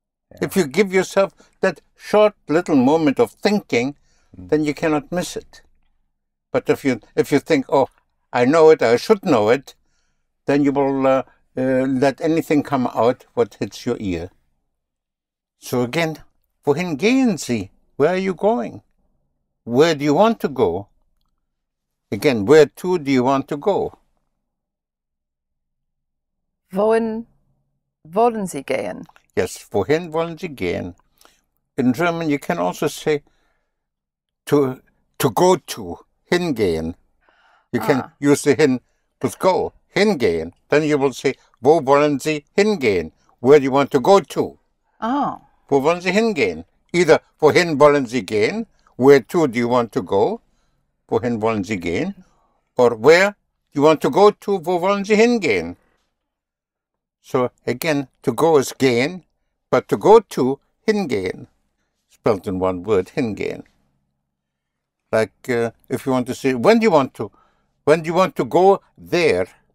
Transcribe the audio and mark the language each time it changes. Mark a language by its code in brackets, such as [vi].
[en] Yeah. If you give yourself that short little moment of thinking, then you cannot miss it. But if you think, oh, I know it, I should know it, then you will let anything come out what hits your ear. So again, [de] wohin gehen Sie? [en] Where are you going? Where do you want to go? Again, where to do you want to go? [de] Wohin wollen Sie gehen? Yes, wohin wollen Sie gehen? [en] In German, you can also say to go to, hingehen. You can use the hin with go, hingehen. Then you will say, [de] wo wollen Sie hingehen? [en] Where do you want to go to? Oh. [de] Wo wollen Sie hingehen? Either wohin wollen Sie gehen? [en] Where to do you want to go? [de] Wohin wollen Sie gehen? [en] Or where you want to go to? [de] Wo wollen Sie hingehen? [en] So again, to go is gehen, but to go to, hingehen. Spelled in one word, hingehen. Like if you want to say, when do you want to go there?